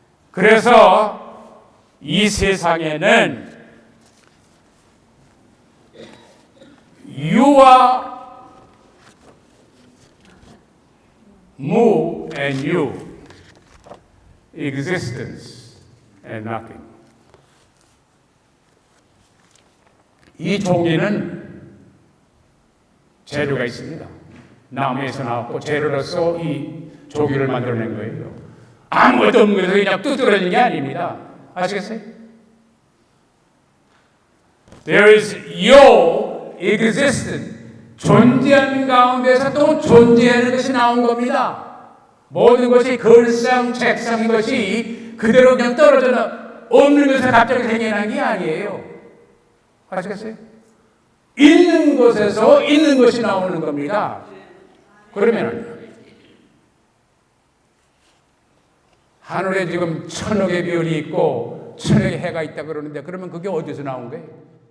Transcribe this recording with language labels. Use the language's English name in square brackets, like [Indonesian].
[Korean] 그래서 이 세상에는 유와 무 [English] and you, existence and nothing. [Korean] 이 종이는 재료가 있습니다. 나무에서 나왔고 재료로서 이 조기를 만들어낸 거예요. 아무것도 없는 것에서 그냥 뚝 떨어진 게 아닙니다. 아시겠어요? [English] There is your existence. [Korean] 존재하는 가운데서 또 존재하는 것이 나온 겁니다. 모든 것이 걸상, 책상인 것이 그대로 그냥 떨어져 없는 것에 갑자기 생겨난 게 아니에요. 아시겠어요? 있는 것에서 있는 것이 나오는 겁니다. 그러면 하늘에 지금 천억의 별이 있고 천억의 해가 있다 그러는데 그러면 그게 어디서 나온 거예요?